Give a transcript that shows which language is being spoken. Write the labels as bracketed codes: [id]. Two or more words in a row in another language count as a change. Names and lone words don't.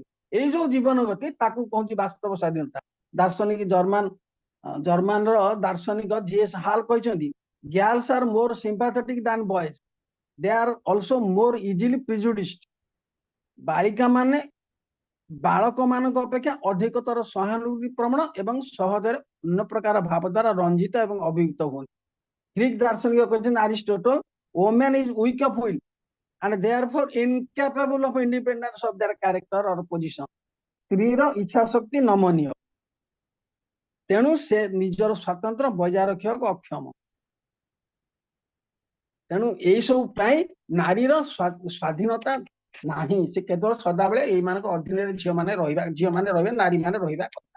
[or] ଏଇ ଯୋଉ ଜୀବନ ଗତି ତାକୁ କହୁଛି ବାସ୍ତବ ସ୍ୱାଧୀନତା। ଦାର୍ଶନିକ ଜର୍ମାନର ଦାର୍ଶନିକ ଜିଏସ୍ ହାଲ୍ କହିଛନ୍ତି [en] girls are more sympathetic than boys, they are also more easily prejudiced. [or] ବାଳିକା ମାନେ ବାଳକ ମାନଙ୍କ ଅପେକ୍ଷା ଅଧିକତର ସହାନୁଭୂତି ପ୍ରବଣ ଏବଂ ସହଜରେ ଅନ୍ୟ ପ୍ରକାର ଭାବ ଦ୍ୱାରା ରଞ୍ଜିତ ଏବଂ ଅଭିଭୂତ ହୁଅନ୍ତି। ଗ୍ରୀକ ଦାର୍ଶନିକ କହିଛନ୍ତି ଆରିଷ୍ଟୋଟଲ [en] woman is weak of will and therefore incapable of independence of their character or position। [or] ସ୍ତ୍ରୀର ଇଚ୍ଛା ଶକ୍ତି ନମନୀୟ, ତେଣୁ ସେ ନିଜର ସ୍ୱାତନ୍ତ୍ର ବଜାୟ ରଖିବାକୁ ଅକ୍ଷମ। ତେଣୁ ଏଇ ସବୁ ପାଇଁ ନାରୀର ସ୍ୱାଧୀନତା ନାହିଁ, ସେ କେବଳ ସଦାବେଳେ ଏଇମାନଙ୍କ ଅଧୀନରେ ଝିଅମାନେ ରହିବେ, ନାରୀ ମାନେ ରହିବା କଥା।